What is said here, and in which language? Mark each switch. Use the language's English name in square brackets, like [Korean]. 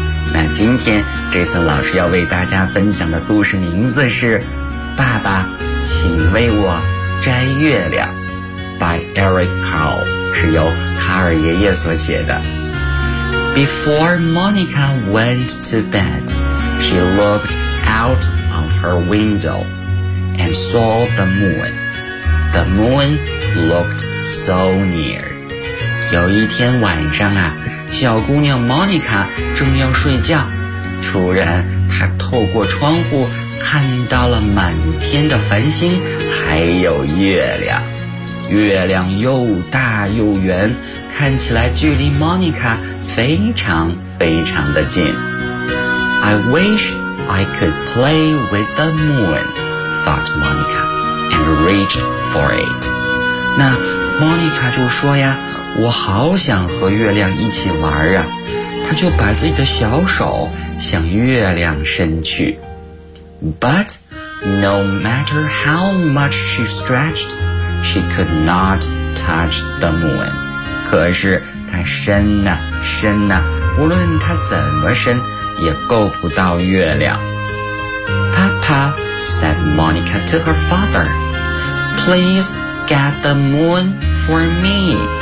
[Chinese] 那今天 Jason 老师要为大家分享的故事名字是爸爸请为我摘月亮 by Eric Carle. 是由卡尔爷爷所写的。 [English] Before Monica went to bed, she looked out of her window and saw the moon. The moon looked so near. [Chinese] 有一天晚上啊，小姑娘 Monica 正要睡觉，突然她透过窗户看到了满天的繁星，还有月亮。月亮又大又圆，看起来距离 Monica 非常非常的近。 [English] I wish I could play with the moon, thought Monica, and reached for it. [Chinese] 那 Monica 就说呀，我好想和月亮一起玩啊。他就把自己的小手向月亮伸去。 [English] But no matter how much she stretched, she could not touch the moon. [Chinese] 可是他伸啊伸啊，无论他怎么伸也够不到月亮。 [English] Papa, said Monica to her father, please get the moon for me.